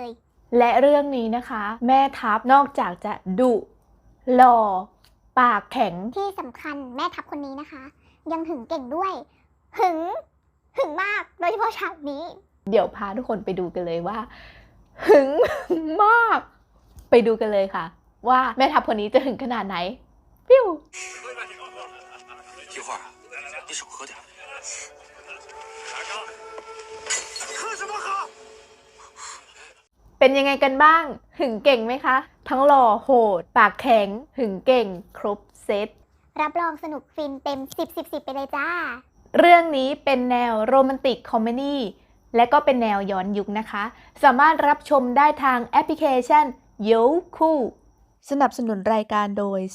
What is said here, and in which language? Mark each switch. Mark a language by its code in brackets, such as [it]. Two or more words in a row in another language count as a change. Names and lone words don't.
[th] และเรื่องนี้นะคะ แม่ทัพนอกจากจะดุหล่อปากแข็ง ที่สำคัญแม่ทัพคนนี้นะคะ ยังหึงเก่งด้วยหึงมากโดยเฉพาะฉากนี้ เดี๋ยวพาทุกคนไปดูกันเลยว่าหึงมาก ไปดูกันเลยค่ะ ว่าแม่ทัพคนนี้จะหึงขนาดไหนปิ้ว [zh] 一会儿你少喝点。喝什么喝？ [th] เป็นยังไงกันบ้างหึงเก่งไหมคะ ทั้งหล่อโหด ปากแข็งหึงเก่ง ครบเซต รับรองสนุกฟินเต็ม10ไปเลยจ้า เรื่องนี้เป็นแนวโรแมนติกคอมเมดี้และก็เป็นแนวย้อนยุคนะคะ สามารถรับชมได้ทางแอปพลิเคชันโยคูสนับสนุนรายการโดย